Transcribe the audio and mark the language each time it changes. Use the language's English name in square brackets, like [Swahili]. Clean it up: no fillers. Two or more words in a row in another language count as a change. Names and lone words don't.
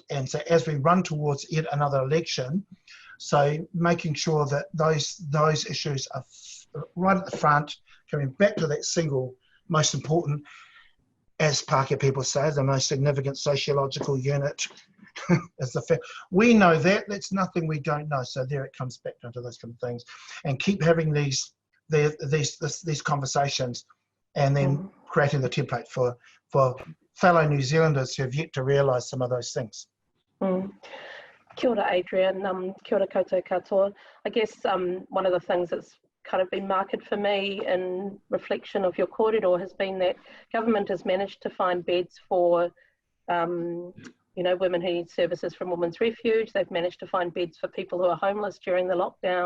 [English] And so as we run towards yet another election, so making sure that those issues are right at the front, coming back to that single most important, as Pākehā people say, the most significant sociological unit is the fact. We know that, that's nothing we don't know. So there it comes back into those kind of things. And keep having these conversations, and then creating the template for fellow New Zealanders who have yet to realise some of those things. [Māori] Kia ora, Adrian. Kia ora koutou katoa. [English] I guess one of the things that's kind of been marked for me in reflection of your kōrero has been that government has managed to find beds for women who need services from Women's Refuge. They've managed to find beds for people who are homeless during the lockdown.